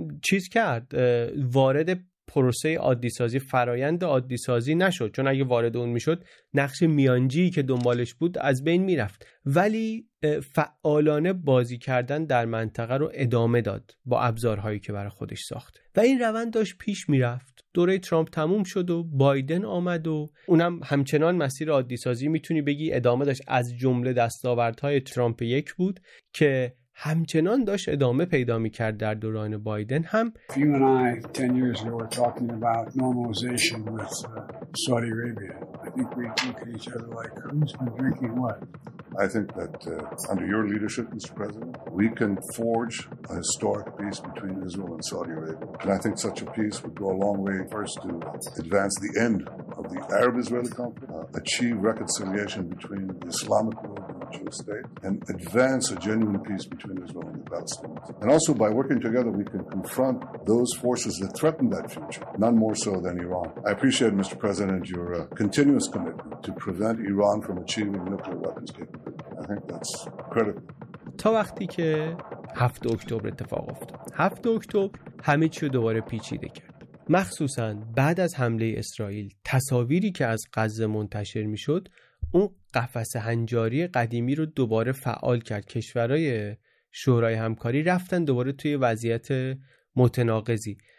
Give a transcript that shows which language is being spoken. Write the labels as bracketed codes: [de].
[fa] چیز کرد، وارد پروسه عادی سازی، فرایند عادی سازی نشد، چون اگه وارد اون میشد نقش میانجی که دنبالش بود از بین میرفت، ولی فعالانه بازی کردن در منطقه رو ادامه داد با ابزارهایی که برای خودش ساخت و این روند داشت پیش میرفت. دوره ترامپ تموم شد و بایدن آمد و اونم همچنان مسیر عادی سازی میتونی بگی ادامه داشت، از جمله دستاوردهای ترامپ یک بود که همچنان داشت ادامه پیدا می‌کرد در دوران بایدن هم. [en] You and I 10 years ago were talking about normalization with Saudi Arabia. I think we look at each other like who's been drinking what. I think that under your leadership, Mr. President, we can forge a historic peace between Israel and Saudi Arabia. And I think such a peace would go a long way first to advance the end of the Arab-Israeli conflict, achieve reconciliation between the Islamic world state and advance a genuine peace between Israel and the Palestinians. And also by working together we can confront those forces that threaten that future, none more so than Iran. I appreciate, Mr. President, your continuous commitment to prevent Iran from achieving nuclear weapons capability. I think that's critical. [fa] تا وقتی که 7 اکتبر اتفاق افتاد. 7 اکتبر همه چی رو دوباره پیچیده کرد. مخصوصا بعد از حمله اسرائیل، تصاویری که از غزه منتشر میشد اون قفس هنجاری قدیمی رو دوباره فعال کرد. کشورهای شورای همکاری رفتن دوباره توی وضعیت متناقضی.